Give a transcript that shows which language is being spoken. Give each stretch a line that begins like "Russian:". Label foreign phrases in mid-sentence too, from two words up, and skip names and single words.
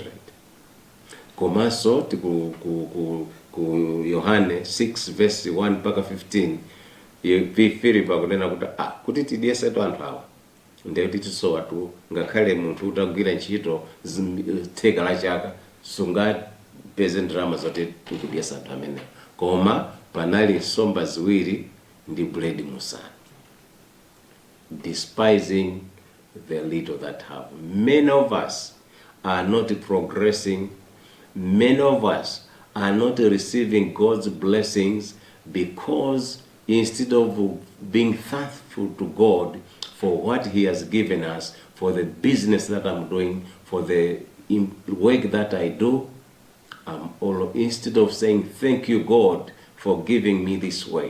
Nyanja: Komanso ku Yohane 6 verse 1 mpaka 15, Philip akunena kuti tidyese anthu awa ndiye tisowa tu, ngakhale munthu utagwira ntchito theka la chaka tipeze ndalama zoti tikudyesa anthu amenewo, koma panali nsomba ziwiri ndi buledi musanu.
English: Despising the little that have. Many of us are not progressing. Many of us are not receiving God's blessings because instead of being thankful to God for what He has given us, for the business that I'm doing, for the work that I do, instead of saying, thank you, God, for giving me this work.